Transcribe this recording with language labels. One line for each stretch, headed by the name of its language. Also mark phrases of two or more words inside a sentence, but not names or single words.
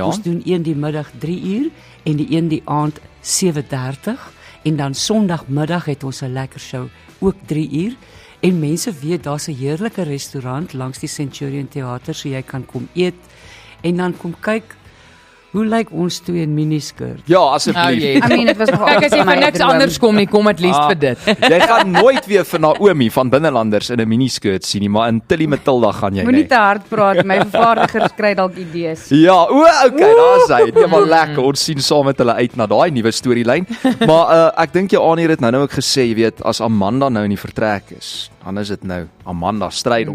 Afrikaans: Ons doen een die middag 3:00 en die een die aand 7:30 en dan Sondagmiddag het ons 'n lekker show ook 3:00 en mense weet daar's 'n heerlike restaurant langs die Centurion Theater, so jy kan kom eet en dan kom kyk hoe lyk ons twee in miniskirt. Ja, asseblief.
English: I mean,
Afrikaans: dit was nog Kyk, as jy vir niks anders kom nie, kom
English: at least
Afrikaans: vir dit. Jy gaan nooit weer vir Naomi van Binnelanders in 'n miniskirt sien nie, maar in Tilly Matilda gaan jy Moenie nie. te hard praat, my vervaardigers kry dalk idees. Ja, okay, daar's hy. Nee, maar lekker. Ons sien saam met hulle uit na daai nuwe storielyn. Maar ek dink jou aan hier het nou ook gesê, jy weet, as Amanda nou in die vertrek is, dan is dit nou Amanda Strydom.